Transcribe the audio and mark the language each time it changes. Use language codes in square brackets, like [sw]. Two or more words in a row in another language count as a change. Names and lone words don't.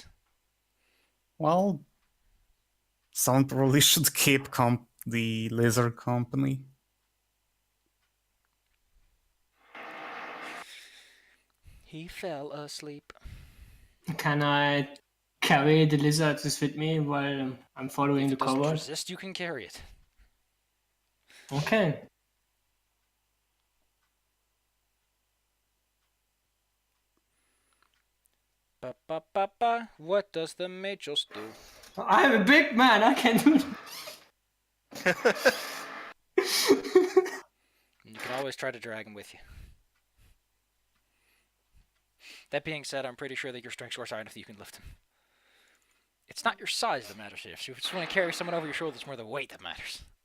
[en] Well, someone probably should keep the lizard company. He fell asleep. Can I carry the lizards with me while I'm following If the it doesn't cobalt? resist, you can carry it. Okay. Ba ba ba ba. What does the Majos do? I'm a big man. I can do. You can always try to drag him with you. That being said, I'm pretty sure that your strength scores high enough that you can lift him. It's not your size that matters here. If you just want to carry someone over your shoulder, it's more the weight that matters.